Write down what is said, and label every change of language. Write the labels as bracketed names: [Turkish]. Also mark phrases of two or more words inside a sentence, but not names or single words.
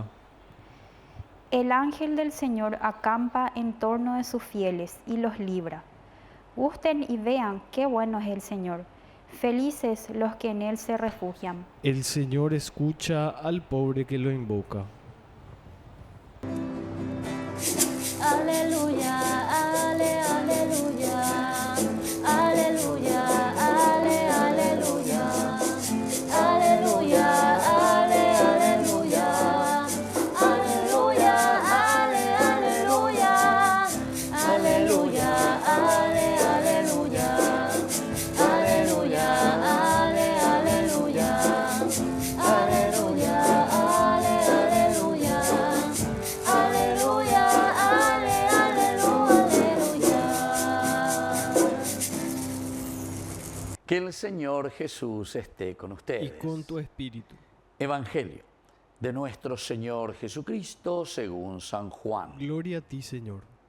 [Spanish] El ángel del Señor acampa en torno de sus fieles y los libra. Gusten y vean qué bueno es el Señor. Felices los que en Él se refugian. El Señor escucha al pobre que lo invoca. Aleluya, ale, aleluya, aleluya, ale, aleluya, aleluya, ale, aleluya, aleluya, ale, aleluya, aleluya, ale, aleluya, aleluya, ale, aleluya, aleluya, ale, aleluya, aleluya, ale, aleluya. Que el Señor Jesús esté con ustedes. Y con tu espíritu. Evangelio de nuestro Señor Jesucristo según San Juan. Gloria a ti, Señor.